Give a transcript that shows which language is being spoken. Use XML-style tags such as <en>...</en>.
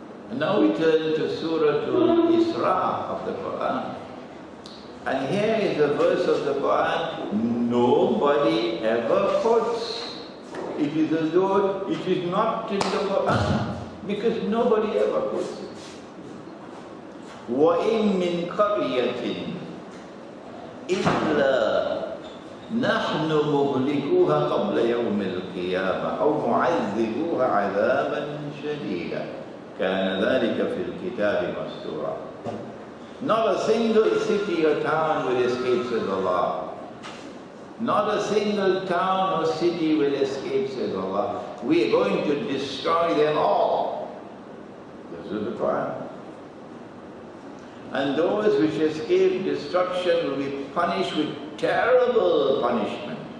<en>And now we turn to Surah Al-Isra of the Quran. And here is a verse of the Quran nobody ever quotes. It is as though it is not in the Quran, because nobody ever quotes it.</en> <ar>وَإِن مِّن قَرْيَةٍ إِلَّا نحن مهلكوها قبل يوم القيامة أو معذبوها عذابا شديدا كان ذلك في الكتاب مسطورا.</ar> <en>Not a single city or town will escape, says Allah. Not a single town or city will escape, says Allah. We are going to destroy them all. This is the Quran. And those which escape destruction will be punished with terrible punishment.</en>